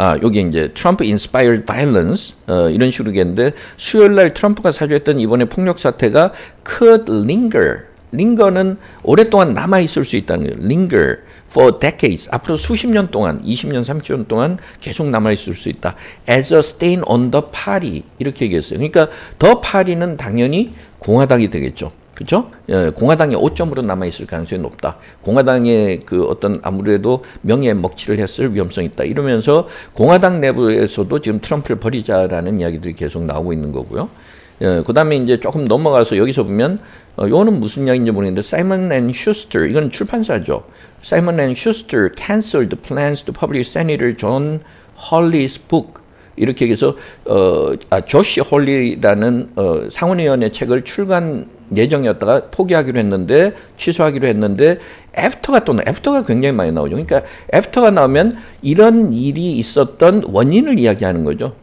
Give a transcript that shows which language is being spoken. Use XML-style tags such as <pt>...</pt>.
<ko>여기 이제 트럼프</ko> <en>inspired violence</en> <ko>이런 식으로 얘기했는데, 수요일 날 트럼프가 사주했던 이번에 폭력 사태가</ko> <en>could linger</en> <ko>는 오랫동안 남아 있을 수 있다는 거예요.</ko> <en>linger for decades,</en> <ko>앞으로 수십 년 동안, 20년, 30년 동안 계속 남아 있을 수 있다.</ko> <en>as a stain on the party</en> <ko>이렇게 얘기했어요. 그러니까</ko> <en>the party</en> <ko>는 당연히 공화당이 되겠죠. 그렇죠? 공화당의 오점으로 남아 있을 가능성이 높다. 공화당의 그 어떤 아무래도 명예에 먹칠을 했을 위험성이 있다. 이러면서 공화당 내부에서도 지금 트럼프를 버리자라는 이야기들이 계속 나오고 있는 거고요. 그 다음에 이제 조금 넘어가서 여기서 보면, 요거는 무슨 이야기인지 모르겠는데, Simon and Schuster, 이건 출판사죠.</ko> <en>Simon and Schuster canceled plans to publish Senator John Hawley's book.</en> <ko>이렇게 해서, 조시 홀리라는, 상원의원의 책을 출간 예정이었다가 포기하기로 했는데, 취소하기로 했는데, 애프터가 굉장히 많이 나오죠. 그러니까 애프터가 나오면 이런 일이 있었던 원인을 이야기하는 거죠.</ko>